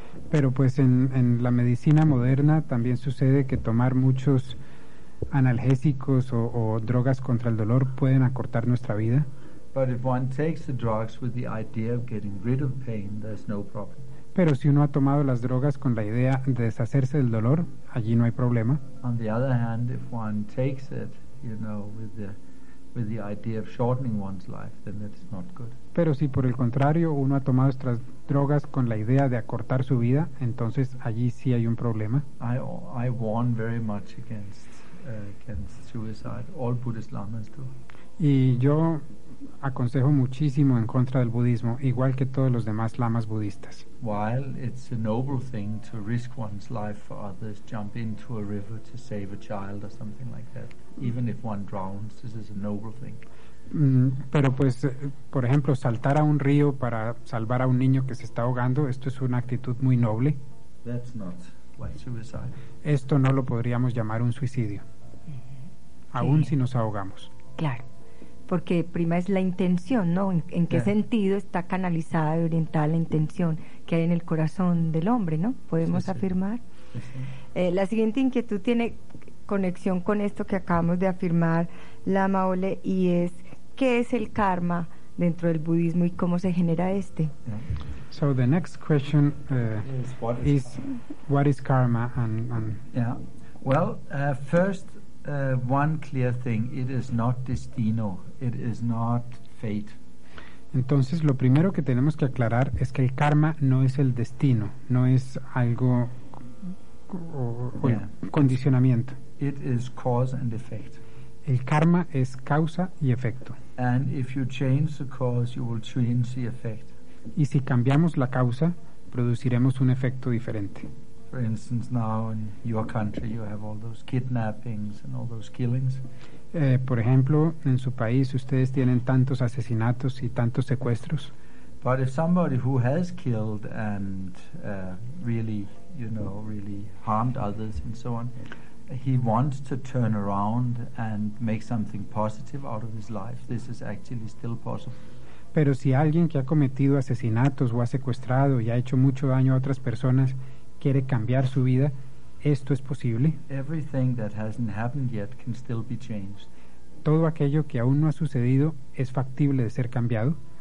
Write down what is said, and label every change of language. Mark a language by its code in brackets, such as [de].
[es] Pero pues en la medicina moderna también sucede que tomar muchos analgésicos o drogas contra el dolor pueden acortar nuestra vida. [en] But if one takes the drugs with the idea of getting rid of pain, there's no problem. [es] Pero si uno ha tomado las drogas con la idea de deshacerse del dolor, allí no hay problema. [en] On the other hand, if one takes it, you know, with the idea of shortening one's life, then that's not good. [es] Pero si por el contrario uno ha tomado estas drogas con la idea de acortar su vida, entonces allí sí hay un problema. [en] I warn very much against suicide. All Buddhist lamas do. [es] Y yo aconsejo muchísimo en contra del budismo, igual que todos los demás lamas budistas. [en] While it's a noble thing to risk one's life for others, jump into a river to save a child or something like that. Even if one drowns, this is a noble thing. [es] Pero pues, por ejemplo, saltar a un río para salvar a un niño que se está ahogando, esto es una actitud muy noble. [en] That's not like suicide. [es] Esto no lo podríamos llamar un suicidio, aún si nos ahogamos. Claro, porque prima es la intención, ¿no? ¿En qué sentido está canalizada y orientada la intención que hay en el corazón del hombre, ¿no? Podemos afirmar. La siguiente inquietud tiene conexión con esto que acabamos de afirmar, Lama Ole, y es ¿qué es el karma dentro del budismo y cómo se genera este? [en] So the next question is what is karma and one clear thing, it is not destino, it is not fate. [es] Entonces, lo primero que tenemos que aclarar es que el karma no es el destino, no es algo o condicionamiento. [en] It is cause and effect. [es] El karma es causa y efecto. [en] And if you change the cause, you will change the effect. [es] Y si cambiamos la causa, produciremos un efecto diferente. [en] For instance, now in your country, you have all those kidnappings and all those killings. [es] Por ejemplo, en su país, ustedes tienen tantos asesinatos y tantos secuestros. [en] But if somebody who has killed and really, you know, really harmed others and so on, he wants to turn around and make something positive out of his life, this is actually still possible. [es] Pero si alguien que ha cometido asesinatos o ha secuestrado y ha hecho mucho daño a otras personas quiere cambiar su vida, ¿esto es posible? [en] Everything that hasn't happened yet can still be changed. [es] Todo aquello que aún no ha sucedido es factible de ser cambiado.